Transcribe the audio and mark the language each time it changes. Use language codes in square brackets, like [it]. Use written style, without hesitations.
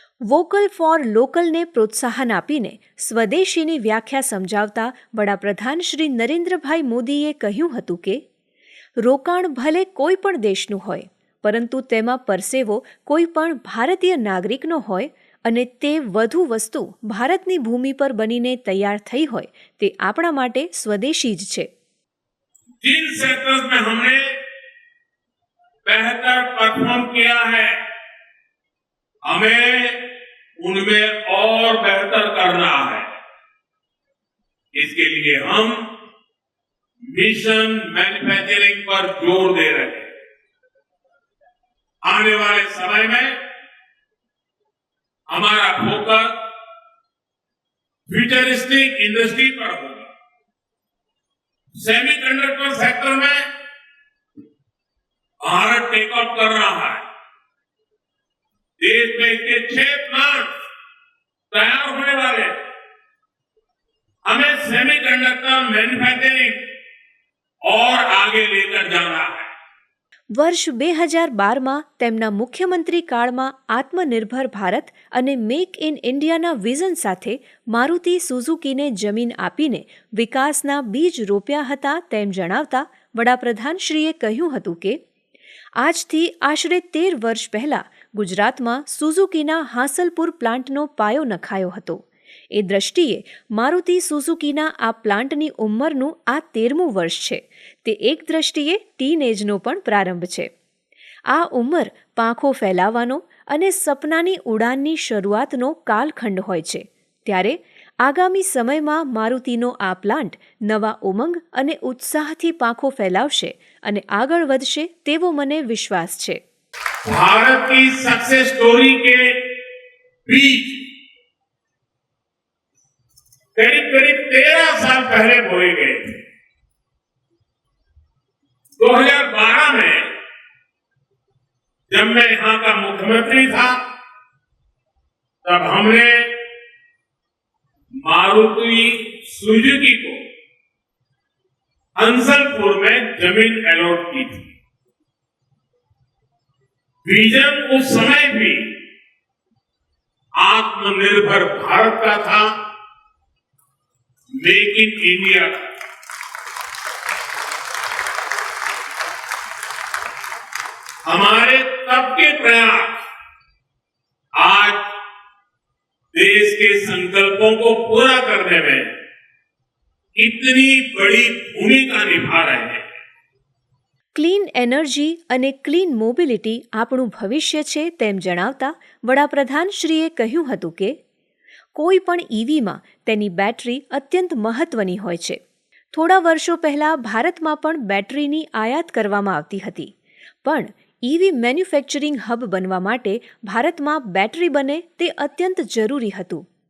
[gu] Vocal for લોકલને પ્રોત્સાહન આપીને સ્વદેશીની વ્યાખ્યા સમજાવતા વડાપ્રધાન શ્રી નરેન્દ્રભાઈ મોદીએ કહ્યું હતું કે રોકાણ ભલે કોઈ પણ દેશનું હોય, પરંતુ તેમાં પરસેવો કોઈ પણ ભારતીય નાગરિકનો હોય અને તે વધુ વસ્તુ ભારતની ભૂમિ પર બનીને તૈયાર થઈ હોય તે આપણા માટે સ્વદેશી જ છે. [hi] जिन सेक्टर्स में हमने बेहतर परफॉर्म किया है, हमें उनमें और बेहतर करना है. इसके लिए हम मिशन मैन्युफैक्चरिंग पर जोर दे रहे हैं. आने वाले समय में हमारा फोकस फ्यूचरिस्टिक इंडस्ट्री पर होगा. सेमीकंडक्टर सेक्टर में भारत टेक ऑफ कर रहा है. देश में इसके 6 प्लांट तैयार होने वाले हैं. हमें सेमीकंडक्टर मैन्युफैक्चरिंग और आगे लेकर जाना है. [gu] વર્ષ 2012માં તેમના મુખ્યમંત્રી કાળમાં આત્મનિર્ભર ભારત અને મેક ઇન ઇન્ડિયાના વિઝન સાથે મારુતિ સુઝુકીને જમીન આપીને વિકાસના બીજ રોપ્યા હતા તેમ જણાવતા વડાપ્રધાનશ્રીએ કહ્યું હતું કે આજથી આશરે 13 વર્ષ પહેલા ગુજરાતમાં સુઝુકીના હાંસલપુર પ્લાન્ટનો પાયો નખાયો હતો. એ દ્રષ્ટિએ મારુતિ સુઝુકીના આ પ્લાન્ટની ઉંમરનું આ 13મું વર્ષ છે. તે એક દ્રષ્ટિએ ટીનએજનો પણ પ્રારંભ છે. આ ઉંમર પાંખો ફેલાવવાનો અને સપનાની ઉડાનની શરૂઆતનો કાલખંડ હોય છે. ત્યારે આગામી સમયમાં મારુતિનો આ પ્લાન્ટ નવા ઉમંગ અને ઉત્સાહથી પાંખો ફેલાવશે અને આગળ વધશે તેવો મને વિશ્વાસ છે. [hi] भारत की सक्सेस स्टोरी के बीज करीब 13 साल पहले बोए गए थे. 2012 में जब मैं यहां का मुख्यमंत्री था, तब हमने मारुति सुजुकी को हंसलपुर में जमीन अलॉट की थी. विजन उस समय भी आत्मनिर्भर भारत का था, मेक इन इंडिया का. हमारे तब के प्रयास आज देश के संकल्पों को पूरा करने में इतनी बड़ी भूमिका निभा रहे हैं. [gu] ક્લીન એનર્જી અને ક્લીન મોબિલિટી આપણું ભવિષ્ય છે તેમ જણાવતા વડાપ્રધાનશ્રીએ કહ્યું હતું કે કોઈ પણ ઈવીમાં તેની બેટરી અત્યંત મહત્વની હોય છે. થોડા વર્ષો પહેલાં ભારતમાં પણ બેટરીની આયાત કરવામાં આવતી હતી, પણ ઈવી મેન્યુફેક્ચરિંગ હબ બનવા માટે ભારતમાં બેટરી બને તે અત્યંત જરૂરી હતું.